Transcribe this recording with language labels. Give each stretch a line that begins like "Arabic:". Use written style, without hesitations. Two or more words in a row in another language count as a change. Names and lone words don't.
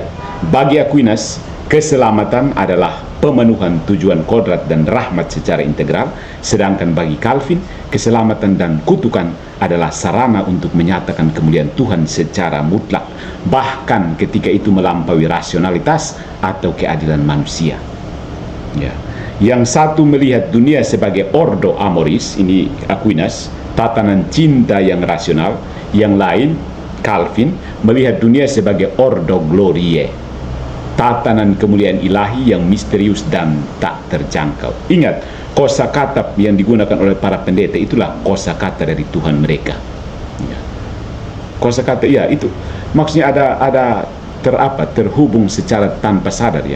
Indonesian: Bagi Aquinas, keselamatan adalah pemenuhan tujuan kodrat dan rahmat secara integral, sedangkan bagi Calvin, keselamatan dan kutukan adalah sarana untuk menyatakan kemuliaan Tuhan secara mutlak, bahkan ketika itu melampaui rasionalitas atau keadilan manusia. Ya. Yang satu melihat dunia sebagai
Latin: ordo amoris,
Indonesian: ini Aquinas, tatanan cinta yang rasional. Yang lain, Calvin, melihat dunia sebagai
Latin: ordo gloriae,
Indonesian: tatanan kemuliaan ilahi yang misterius dan tak terjangkau. Ingat, kosakata yang digunakan oleh para pendeta itulah kosakata dari Tuhan mereka. Ya. Kosakata, ya itu maksudnya ada terhubung secara tanpa sadar ya.